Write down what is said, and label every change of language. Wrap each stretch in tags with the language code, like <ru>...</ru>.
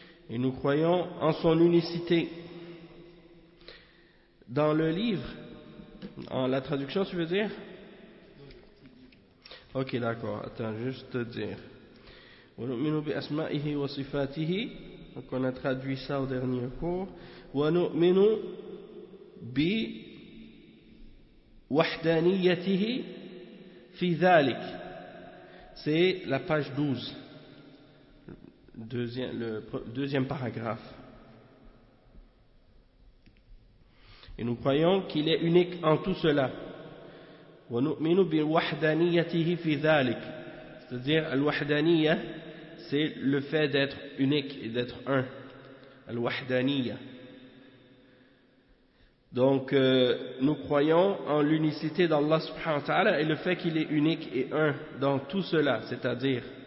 <fr>Et nous croyons en son unicité. Dans le livre, en la traduction, tu veux dire? Ok, d'accord. Attends, juste te dire.</fr> <ar>وَنُؤْمِنُ بِأَسْمَائِهِ وَصِفَاتِهِ</ar> <fr>Donc, on a traduit ça au dernier cours.</fr> <ar>وَنُؤْمِنُ بِوَحْدَانِيَّتِهِ فِي ذَلِكِ</ar> <fr>C'est la page 12. Le deuxième paragraphe. Et nous croyons qu'il est unique en tout cela.</fr> <ar>ونؤمن بوحدانيته في ذلك</ar> <fr>c'est-à-dire الوحدانية c'est le fait d'être unique et d'être un الوحدانية donc nous croyons en l'unicité d'Allah subhanahu wa ta'ala et le fait qu'il est unique et un dans tout cela c'est-à-dire</fr>